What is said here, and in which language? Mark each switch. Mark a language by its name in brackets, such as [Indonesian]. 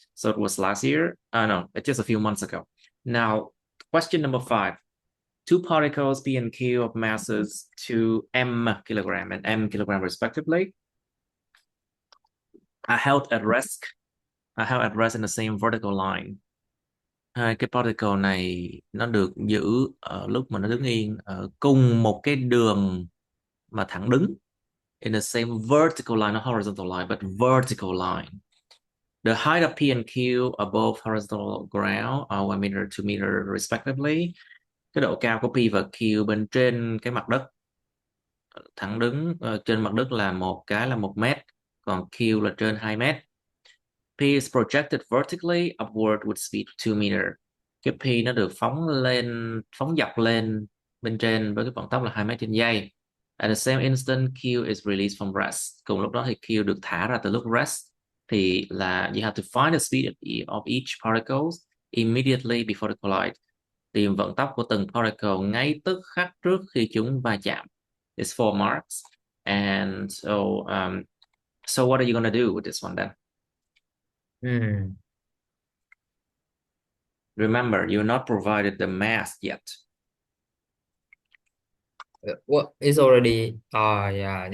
[English] So it was last year. No, it's just a few months ago. Now, question number 5. Two particles P and Q of masses 2m kilogram and m kilogram respectively are held at rest in the same vertical line. [Vietnamese] Hai cái particle này nó được giữ ở lúc mà nó đứng yên ở cùng một cái đường mà thẳng đứng, [English] in the same vertical line, not horizontal line, but vertical line. The height of P and Q above horizontal ground are 1 meter, 2 meter respectively. [Vietnamese] Cái độ cao của P và Q bên trên cái mặt đất thẳng đứng trên mặt đất là là 1 mét, còn Q là trên 2 mét. [English] P is projected vertically upward with speed 2 meter. [Vietnamese] Cái P nó được phóng dọc lên bên trên với cái vận tốc là 2 mét trên giây. [English] At the same instant, Q is released from rest. [Vietnamese] Cùng lúc đó thì Q được thả ra từ lúc rest. Thì là [English] you have to find the speed of each particle immediately before they collide. [Vietnamese] Tìm vận tốc của từng particle ngay tức khắc trước khi chúng va chạm. [English] It's 4 marks. And so what are you going to do with this one then? Remember, you're not provided the mass yet. What is already? Yeah, it